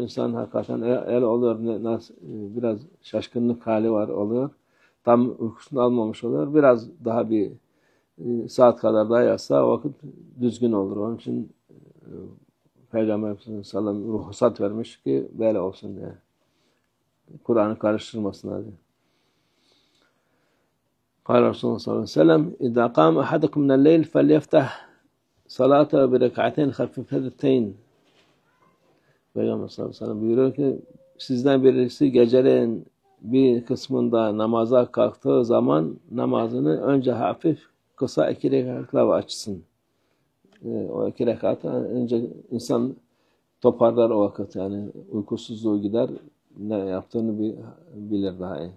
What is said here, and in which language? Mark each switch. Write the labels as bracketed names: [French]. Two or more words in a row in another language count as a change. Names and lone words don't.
[Turkish] İnsan hakikaten el oluyor. Biraz şaşkınlık hali var oluyor. Tam uykusunu almamış oluyor. Biraz daha bir saat kadar daha yatsa o vakit düzgün olur. Onun için Peygamber [Arabic] صلى الله عليه وسلم [Turkish] ruhsat vermiş ki böyle olsun diye. Kur'an'ı karıştırmasınlar diye. [Arabic] قال رسول الله صلى الله عليه وسلم إذا قام أحدكم من الليل فليفتح صلاته بركعتين خفيفتين. [Turkish] Peygamber [Arabic] صلى الله عليه وسلم [Turkish] buyuruyor ki sizden birisi geceleyin bir kısmında namaza kalktığı zaman namazını önce hafif kısa 2 rekatla açsın. O 2 rekatı önce insan toparlar o vakit, yani uykusuzluğu gider, ne yaptığını bilir daha iyi.